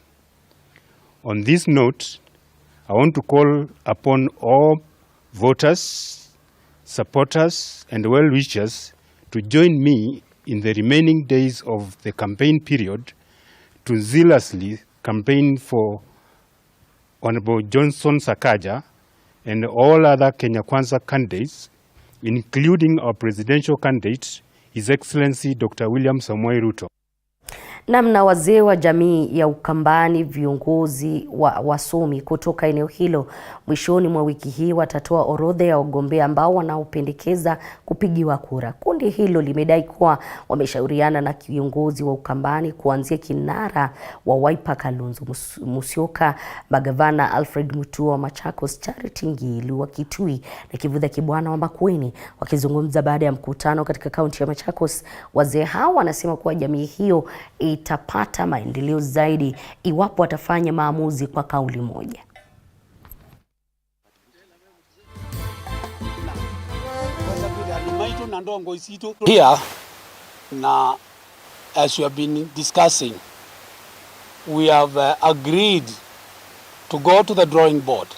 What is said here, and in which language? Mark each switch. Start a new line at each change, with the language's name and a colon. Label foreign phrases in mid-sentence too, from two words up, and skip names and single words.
English: On this note, I want to call upon all voters, supporters, and well-wishers to join me in the remaining days of the campaign period to zealously campaign for Honorable Johnson Sakaja and all other Kenya Kwanza candidates, including our presidential candidate, His Excellency Dr. William Samoei Ruto.
Swahili: Namna wazee wa jamii ya Ukambani, viongozi wa wasomi kutoka eneo hilo mwishoni mwa wiki hii watatoa orodha ya wagombea ambao wanaopendekeza kupigiwa kura. Kundi hilo limedai kuwa wameshauriana na viongozi wa Ukambani kuanzia kinara wa Wiper Kalonzo Musyoka, magavana Alfred Mutua wa Machakos, Charity Ngilu wa Kitui na Kivutha Kibwana wa Makueni. Wakizungumza baada ya mkutano katika kaunti ya Machakos, wazee hao wanasema kuwa jamii hiyo itapata maendeleo zaidi iwapo watafanya maamuzi kwa kauli moja.
English: Here, now, as we have been discussing, we have agreed to go to the drawing board